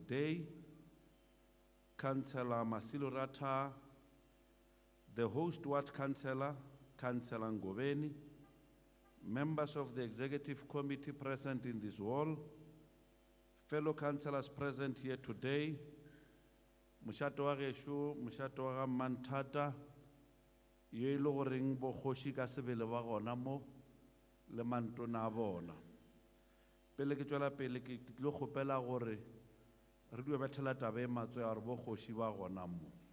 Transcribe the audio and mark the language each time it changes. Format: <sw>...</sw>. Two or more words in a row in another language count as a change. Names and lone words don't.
<en>day, Councillor Masilo Rata, the host ward councillor, Councillor Ngoveni, members of the Executive Committee present in this hall, fellow councillors present here today,</en> <nso>Mushato wa Geshu, Mushato wa Manthata, ye e le goreng bo kgoši ka sebele ba gona mo le mantona a bona. Pele ke tšwela pele ke tlo kgopela gore re due bethela taba e matswe a re bo kgoši ba gona mo.</nso>